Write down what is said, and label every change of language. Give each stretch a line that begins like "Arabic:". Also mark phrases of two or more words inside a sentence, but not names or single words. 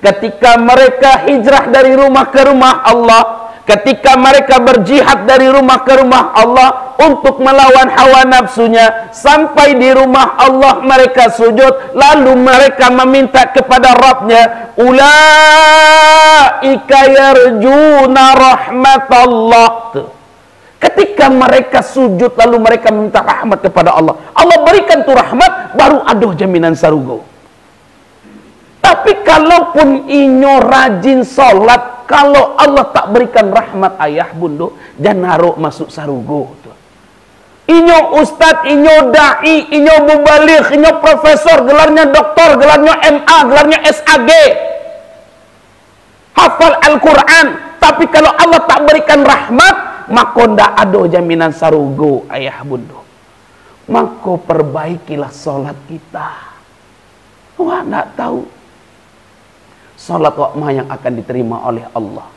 Indonesian: Ketika mereka hijrah dari rumah ke rumah Allah, ketika mereka berjihad dari rumah ke rumah Allah untuk melawan hawa nafsunya, sampai di rumah Allah mereka sujud, lalu mereka meminta kepada Rabbnya,
Arabic: ulaika yarjuna rahmatallah.
Indonesian: Ketika mereka sujud lalu mereka meminta rahmat kepada Allah, Allah berikan tu rahmat, baru ada jaminan sarugo.
Minangkabau: Tapi kalaupun inyo rajin solat, kalau Allah tak berikan rahmat ayah bundo, jangan naruh masuk sarugo tu.
Indonesian: Inyo ustad, inyo da'i, inyo mubaligh, inyo profesor, gelarnya doktor, gelarnya MA, gelarnya SAG, hafal Al-Quran, tapi kalau Allah tak berikan rahmat, maka ndak ada jaminan sarugo ayah bundo. Maka perbaikilah solat kita.
Minangkabau: Wah, ndak tahu solat wakma yang akan diterima oleh Allah.